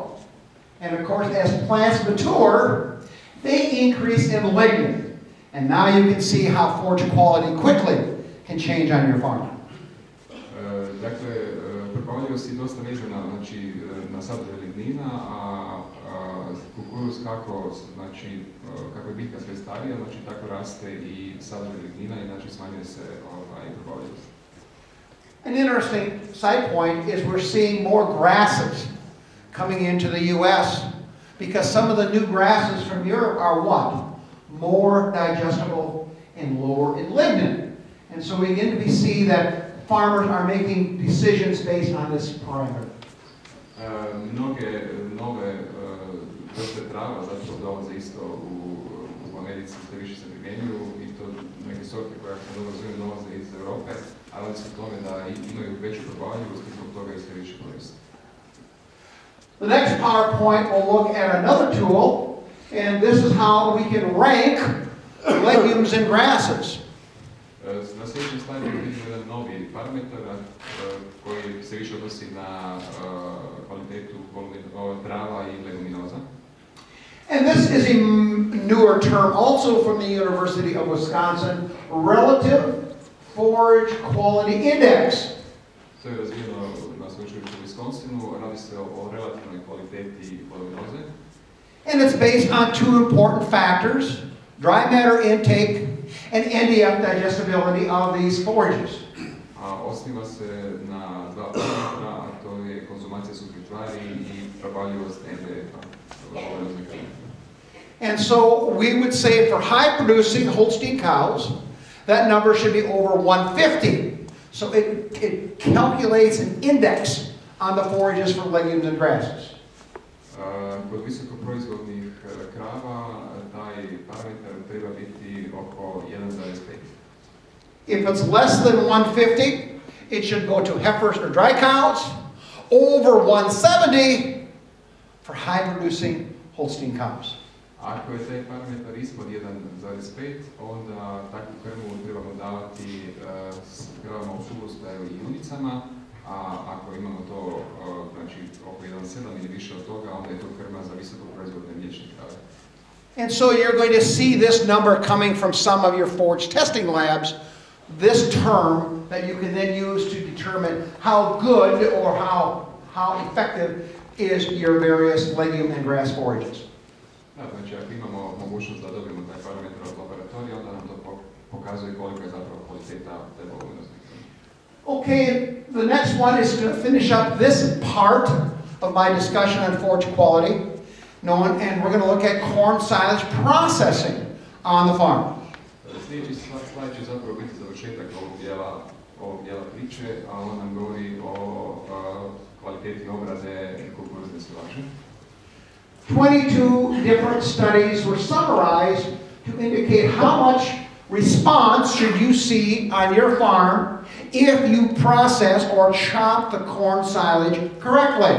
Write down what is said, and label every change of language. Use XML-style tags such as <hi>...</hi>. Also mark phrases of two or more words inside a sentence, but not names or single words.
<en>And of course, as plants mature, they increase in lignin. And now you can see how forage quality quickly can change on your farm.</en> <hr>Dakle, probavljivost je dosta vezana znači, na sadržaj lignina, a kukuruz kako je biljka sve starija, znači tako raste i sadržaj lignina i znači smanjuje se probavljivost.</hr> <en>An interesting side point is we're seeing more grasses coming into the US because some of the new grasses from Europe are what? More digestible and lower in lignin. And so we begin to see that farmers are making decisions based on this parameter.</en> <hr>Mnoge nove vrste trava zapravo dolaze isto u Americi, sve više se primjenjuju i to neke sorte koje ako dobro razumijem dolaze iz Europe, ali radi se o tome da imaju veću probavljivost i zbog toga i sve više koriste.</hr> <en>The next PowerPoint will look at another tool, and this is how we can rank legumes and grasses.</en> <hr>Na sljedećem slajdu vidimo jedan novi parametar koji se više odnosi na kvalitetu trava i leguminoza.</hr> <en>And this is a newer term also from the University of Wisconsin, Relative Forage Quality Index.</en> <hr>To je razvijeno na sveučilištu u Wisconsinu, radi se o relativnoj kvaliteti leguminoze.</hr> <en>And it's based on two important factors, dry matter intake and NDF digestibility of these forages.</en> <hr>Osniva se na dva parametra, a to je konzumacija suhih tvari i probavljivost NDF-a.</hr> <en>And so we would say for high producing Holstein cows, that number should be over 150. So it calculates an index on the forages for legumes and grasses.</en> <hr>Kod visokoproizvodnih krava taj parametar treba biti oko 1,5.</hr> <en>If it's less than 150, it should go to heifers or dry cows. Over 170 for high producing Holstein cows.</en> <hr>Ako je taj parametar ispod 1,5, onda takvu krmu trebamo davati kravama u suvostaju i junicama, a ako imamo to znači oko 1,7 ili više od toga, onda je to krma za visoko proizvodne mliječne krave.</hr> <en>And so you're going to see this number coming from some of your forage testing labs, this term that you can then use to determine how good or how effective is your various legume and grass forages.</en> <hr>Da, znači ako imamo mogućnost da dobijemo taj parametar od laboratorija, onda nam to pokazuje koliko je zapravo kvaliteta te voluminosti.</hr> <en>Okay, the next one is to finish up this part of my discussion on forage quality, and we're going to look at corn silage processing on the farm.</en> <hr>Sljedeći slajd će zapravo biti završetak ovog dijela priče, a on nam govori o kvaliteti obrade kukuruzne silaže.</hr> <en>22 different studies were summarized to indicate how much response should you see on your farm if you process or chop the corn silage correctly.</en>